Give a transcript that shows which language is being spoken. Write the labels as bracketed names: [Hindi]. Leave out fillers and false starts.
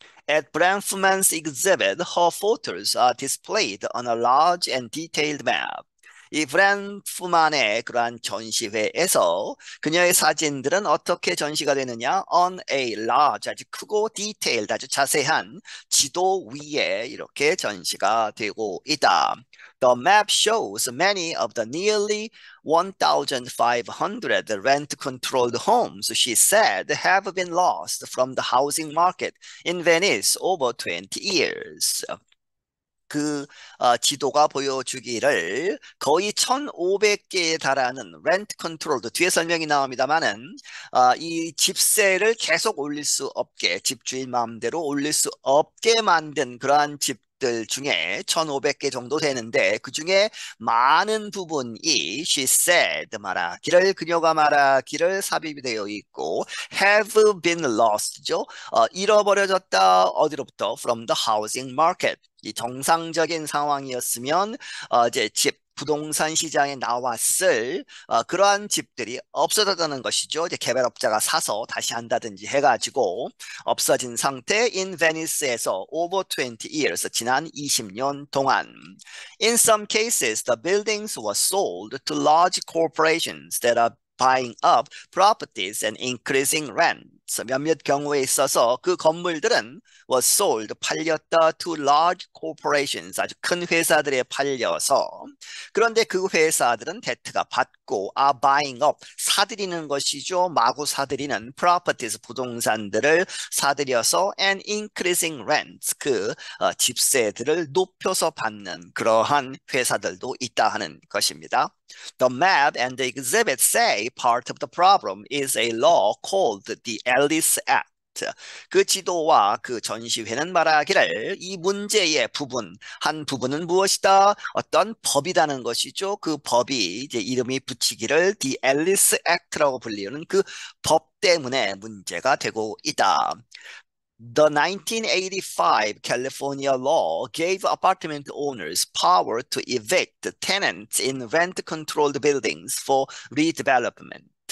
[English] At Bronfman's exhibit, her photos are displayed on a large and detailed map. [Korean] 이 브랜프만의 그러한 전시회에서 그녀의 사진들은 어떻게 전시가 되느냐? [English] On a large, [Korean] 아주 크고 디테일드, 아주 자세한 지도 위에 이렇게 전시가 되고 있다. [English] The map shows many of the nearly 1,500 rent-controlled homes, she said, have been lost from the housing market in Venice over 20 years. [Korean] 그 지도가 보여주기를 거의 1,500개에 달하는 렌트 컨트롤도 뒤에 설명이 나옵니다만은 이 집세를 계속 올릴 수 없게 집주인 마음대로 올릴 수 없게 만든 그러한 집들 중에 1,500개 정도 되는데 그 중에 많은 부분이 [English] she said [Korean] 말하기를 그녀가 말하기를 삽입이 되어 있고 have been lost죠. 잃어버려졌다 어디로부터 [English] from the housing market [Korean] 이 정상적인 상황이었으면 이제 집 부동산 시장에 나왔을 그러한 집들이 없어졌다는 것이죠. 이제 개발업자가 사서 다시 한다든지 해가지고 없어진 상태 [English] in Venice [Korean] 에서 [English] over 20 years [Korean] 지난 20년 동안. [English] In some cases, the buildings were sold to large corporations that are buying up properties and increasing rents. [Korean] 몇몇 경우에 있어서 그 건물들은 [English] was sold, [Korean] 팔렸다 [English] to large corporations, [Korean] 아주 큰 회사들에 팔려서 그런데 그 회사들은 데트가 받고 [English] are buying up, [Korean] 사들이는 것이죠. 마구 사들이는 properties, 부동산들을 사들여서 [English] and increasing rents, [Korean] 그 집세들을 높여서 받는 그러한 회사들도 있다 하는 것입니다. [English] The map and the exhibit say part of the problem is a law called the Ellis Act. [Korean] 그 지도와 그 전시회는 말하기를 이 문제의 한 부분은 무엇이다? 어떤 법이라는 것이죠. 그 법이 이제 이름이 붙이기를 The Ellis Act라고 불리는 그 법 때문에 문제가 되고 있다. [English] The 1985 California law gave apartment owners power to evict tenants in rent-controlled buildings for redevelopment.